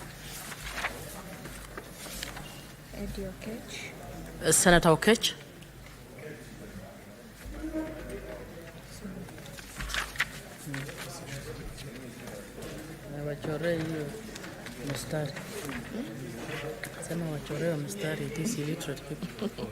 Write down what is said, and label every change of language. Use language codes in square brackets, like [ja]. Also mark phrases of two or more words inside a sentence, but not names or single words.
[sw] Eddie Okech. Senator Okech. Wachore hiyo mstari. Sema wachore mstari, [en] it is illiterate people.